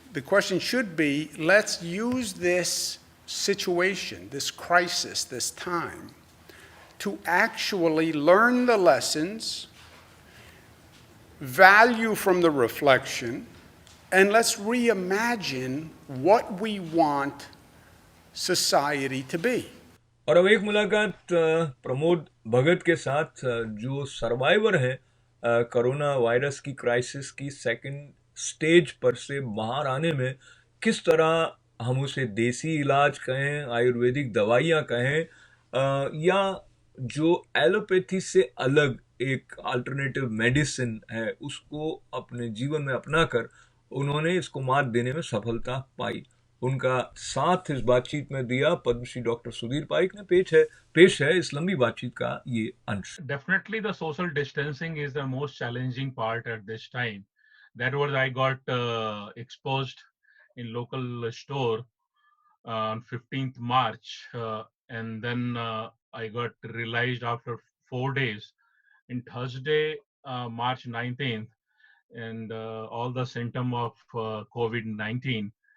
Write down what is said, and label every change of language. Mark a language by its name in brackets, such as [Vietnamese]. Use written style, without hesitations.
[English] The question should be, let's use this situation, this crisis, this time, to actually learn the lessons, value from the reflection, and let's reimagine what we want society to be. [Hindi] और अब एक मुलाकात प्रमोद भगत के साथ, जो survivor हैं corona virus की crisis की सेकंड स्टेज पर से बाहर आने में किस तरह हम उसे देसी इलाज कहें, आयुर्वेदिक दवाइयाँ कहें, या जो एलोपैथी से अलग एक अल्टरनेटिव मेडिसिन है उसको अपने जीवन में अपनाकर उन्होंने इसको मात देने में सफलता पाई। उनका साथ इस बातचीत में दिया पद्मश्री डॉक्टर सुधीर पारिक ने। पेश है इस लंबी बातचीत का ये अंश। [English] Definitely, the social distancing is the most challenging part at this time. That was I got exposed in local store on 15th March, and then I got realized after 4 days in Thursday, March 19th, and all the symptom of COVID-19.